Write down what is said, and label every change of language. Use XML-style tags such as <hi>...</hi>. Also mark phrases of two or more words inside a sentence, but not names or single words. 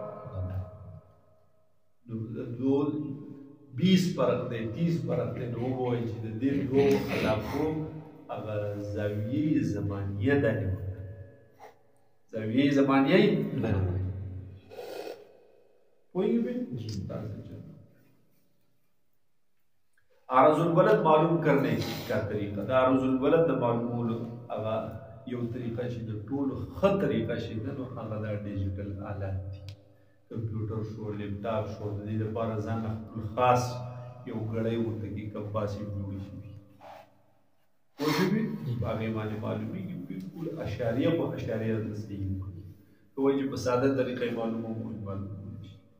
<ps>نو د دوو 20 فرق دی 30 فرق دی نو ووایي چې د دې دوو علاقو هغه زاویې زمانیه ده زاویې زمانیه یې پوهېږئ</ps> <ur>عرض البلد معلوم کرنے کا طریقہ</ur> <ps>دا عرض البلد دا معلومولو هغه یو طریقه چې د ټولو ښه طریقه چې ده نو هغه دا ډیجیټل آلات دي کمپیوټر شو لیپټاپ شو د دې لپاره ځان خاص یو ګړی ورته کې کمپاسې جوړې شوي پوه شوې په هغې باندې معلومېږي بلکل اشاریه په اشاریه درته صحیح وکړي که وایي چې په ساده طریقه یې معلومولی شي</ps>